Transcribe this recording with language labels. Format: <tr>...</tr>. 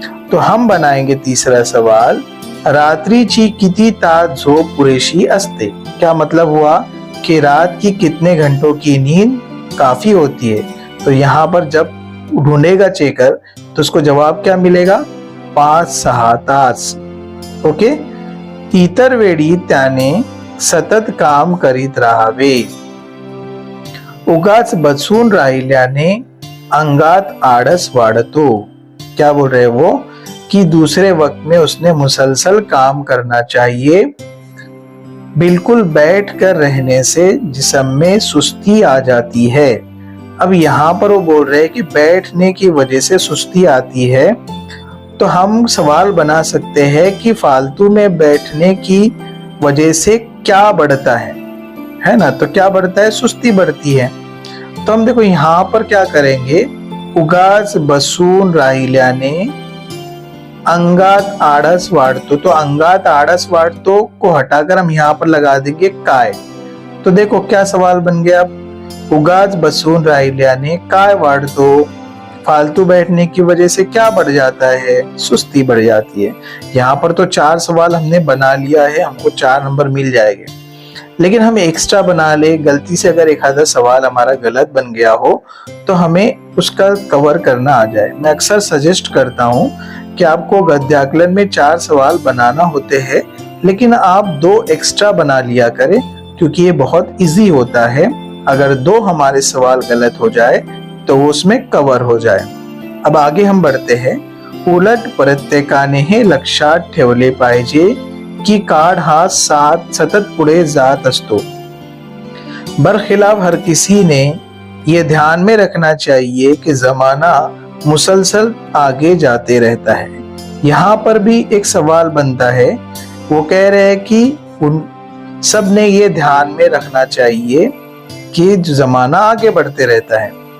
<hi>तो हम बनाएंगे तीसरा सवाल,</hi> <mr>रात्रीची किती तास झोप पुरेशी असते।</mr> <hi>क्या मतलब हुआ कि रात की कितने घंटों की नींद काफी होती है। तो यहाँ पर जब ढूंढेगा चेकर तो उसको जवाब क्या मिलेगा, 5-6 तास। ओके।</hi> <mr>इतर वेळी त्याने सतत काम करीत राहावे। उगाच बसून राहिल्याने अंगात आळस वाढतो।</mr> <hi>क्या बोल रहे वो कि दूसरे वक्त में उसने मुसलसल काम करना चाहिए। बिल्कुल बैठ कर रहने से जिस्म में सुस्ती आ जाती है। अब यहाँ पर वो बोल रहे हैं कि बैठने की वजह से सुस्ती आती है। तो हम सवाल बना सकते हैं कि फालतू में बैठने की वजह से क्या बढ़ता है ना। तो क्या बढ़ता है, सुस्ती बढ़ती है। तो हम देखो यहाँ पर क्या करेंगे,</hi> <mr>उगाच बसून राहिल्याने अंगात आळस वाढतो।</mr> <hi>तो</hi> <mr>अंगात आळस वाढतो</mr> <hi>को हटाकर हम यहाँ पर लगा देंगे काय। तो देखो क्या सवाल बन गया,</hi> <mr>उगाच बसून राहिल्याने काय वाढतो।</mr> <hi>फालतू बैठने की वजह से क्या बढ़ जाता है, सुस्ती बढ़ जाती है। यहाँ पर तो 4 सवाल हमने बना लिया है, हमको 4 नंबर मिल जाएंगे। लेकिन हम एक्स्ट्रा बना ले, गलती से अगर एक आधा सवाल हमारा गलत बन गया हो तो हमें उसका कवर करना आ जाए। मैं अक्सर सजेस्ट करता हूँ कि आपको गद्याकलन में 4 सवाल बनाना होते हैं, लेकिन आप 2 एक्स्ट्रा बना लिया करें क्योंकि ये बहुत इजी होता है। अगर 2 हमारे सवाल गलत हो जाए तो वो उसमें कवर हो जाए। अब आगे हम बढ़ते हैं,</hi> <mr>उलट प्रत्येकाने हे लक्षात ठेवले पाहिजे की काळ हा सतत पुढे जात असतो।</mr> <hi>बरखिलाफ हर किसी ने ये ध्यान में रखना चाहिए कि जमाना मुसलसल आगे जाते रहता है। यहाँ पर भी एक सवाल बनता है, वो कह रहे हैं कि उन सब ने ये ध्यान में रखना चाहिए कि जमाना आगे बढ़ते रहता है।</hi>